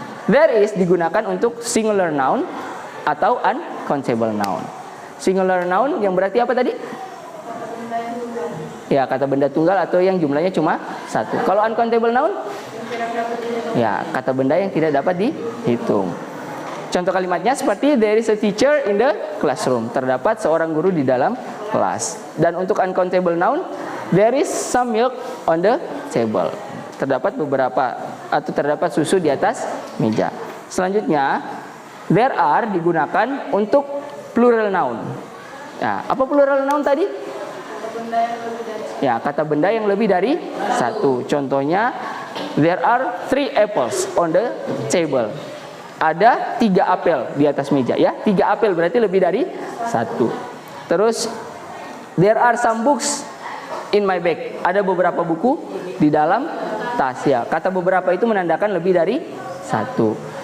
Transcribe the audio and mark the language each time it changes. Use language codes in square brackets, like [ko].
[id] There is digunakan untuk singular noun atau uncountable noun. Singular noun yang berarti apa tadi? Ya, kata benda tunggal atau yang jumlahnya cuma 1. Kalau uncountable noun? Tidak dapat dihitung. Ya, kata benda yang tidak dapat dihitung. Contoh kalimatnya seperti [en] there is a teacher in the classroom. [id] Terdapat seorang guru di dalam kelas. Dan untuk uncountable noun, [en] there is some milk on the table. [id] Terdapat beberapa atau terdapat susu di atas meja. Selanjutnya, there are digunakan untuk plural noun. Ya, apa plural noun tadi? Ya, kata benda yang lebih dari satu. Contohnya, [en] there are 3 apples on the table. [id] Ada 3 apel di atas meja. Ya, 3 apel berarti lebih dari satu. Terus, [en] there are some books in my bag. [id] Ada beberapa buku di dalam tas. Ya, kata beberapa itu menandakan lebih dari satu.